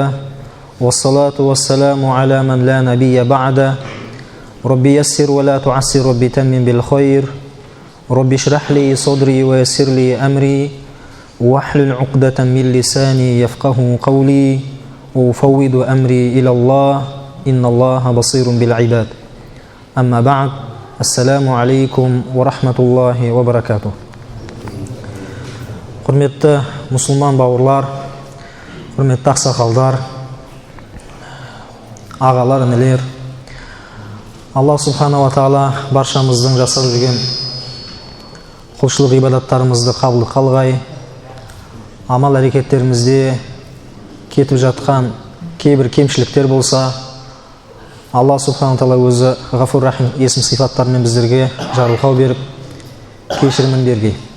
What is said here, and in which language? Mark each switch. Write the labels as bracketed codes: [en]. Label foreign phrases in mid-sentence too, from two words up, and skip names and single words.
[ar] والصلاة والسلام على من لا نبي بعده ربي يسر ولا تعسر ربي تمم بالخير ربي اشرح لي صدري ويسر لي أمري واحلل عقدة من لساني يفقه قولي وأفوض أمري إلى الله إن الله بصير بالعباد أما بعد السلام عليكم ورحمة الله وبركاته. [kk] Құрметті мұсылман бауырлар, құрметті ақсақалдар, ағалар, інілер, [ar] الله سبحانه وتعالى [kk] баршамыздың жасап жүрген құлшылық ғибадаттарымызды қабыл қалғай, амал әрекеттерімізде кетіп жатқан кейбір кемшіліктер болса, [ar] الله سبحانه وتعالى [kk] өзі [ar] غفور رحيم [kk] есім сифаттарымен біздерге жарылқау беріп, кешірімін бергей.